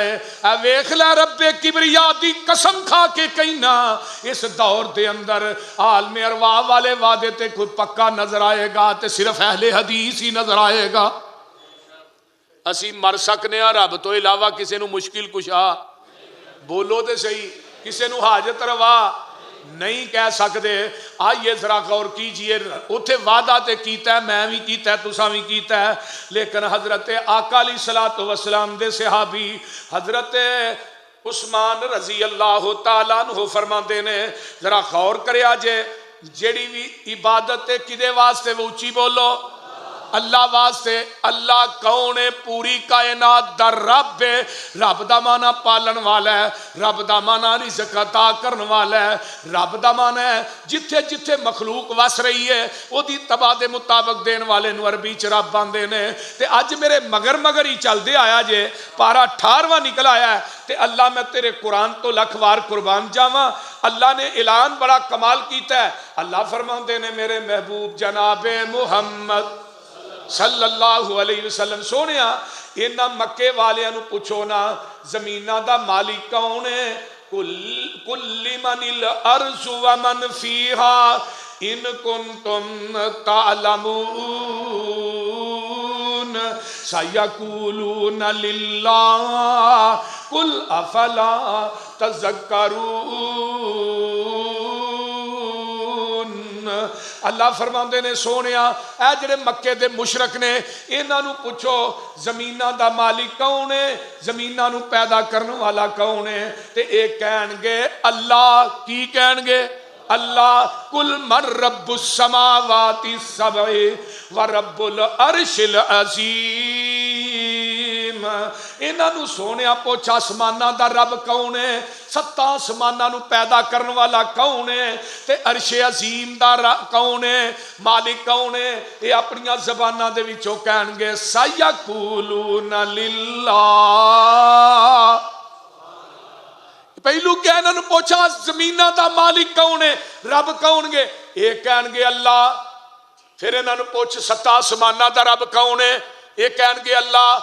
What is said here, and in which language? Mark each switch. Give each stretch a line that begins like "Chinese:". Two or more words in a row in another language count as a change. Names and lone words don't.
Punjabi: اے ویکھ لے رب کبریا دی قسم کھا کے کہنا، اس دور دے اندر عالم ارواح والے وعدے تے کوئی پکا نظر آئے گا تے صرف اہل حدیث ہی نظر آئے گا۔ اسی مر سکنے ہاں رب تو علاوہ کسے نو مشکل کشا، بولو تے صحیح، کسے نو حاجت روا نہیں کہہ سکتے۔
Urdu: آئیے ذرا غور کیجئے،
Punjabi: اتھے وعدہ تے کیتا ہے، میں بھی کیتا ہے، تساں بھی کیتا ہے، لیکن حضرت آقا
Arabic: علیہ الصلوۃ والسلام
Punjabi: دے صحابی حضرت عثمان
Arabic: رضی اللہ تعالیٰ عنہ
Punjabi: فرماندے نے، ذرا غور کریا جے، جیڑی بھی عبادت کدے واسطے وہ اچھی بولو، اللہ واسطے۔ اللہ کون ہے؟ پوری کائنات دا رب ہے۔ رب دا معنی پالن والا ہے، رب دا معنی رزق عطا کرن والا ہے، رب دا معنی ہے جتھے جتھے مخلوق وس رہی ہے او دی تباہ دے مطابق دین والے نو عربی چ رب باندے نے۔ تے اج میرے مگر ہی چل دے آیا جے، پارا 18واں نکل آیا ہے، تے اللہ میں تیرے قرآن تو لکھ وار قربان جاواں۔ اللہ نے اعلان بڑا کمال کیتا ہے، اللہ فرماندے نے میرے محبوب جناب محمد
Arabic: صلی اللہ علیہ وسلم
Punjabi: سونیا، اینا مکے والیاں نو پوچھو نا زمینہ دا مالک کون ہے؟
Arabic: کل من الارض ومن فیہا ان کنتم تعلمون سیقولون للہ قل افلا تذکرون۔
Punjabi: اللہ فرماندے نے سونیا اے جڑے مکے دے مشرک نے، انہاں نو پوچھو زمیناں دا مالک کون ہے، زمیناں نو پیدا کرنے والا کون ہے؟ تے اے کہن گے اللہ۔ کی کہن گے؟ اللہ۔
Arabic: قل من رب السماوات السبع ورب العرش العظیم۔
Punjabi: انہاں نو سونیا پوچھ آسماناں دا رب کون ہے، 7 آسماناں نو پیدا کرن والا کون ہے، تے عرش عظیم دا رب کون ہے، مالک کون ہے؟ یہ اپنی زباناں دے وچوں کہن گے
Arabic: سیقولون للہ۔
Punjabi: پہلو کیا انہوں نے پوچھا زمینہ دا مالک کون ہے، رب کون گے؟ یہ کہن گے اللہ۔ پھر انہوں نے پوچھ 7 آسمانہ دا رب کون ہے، یہ کہن گے اللہ۔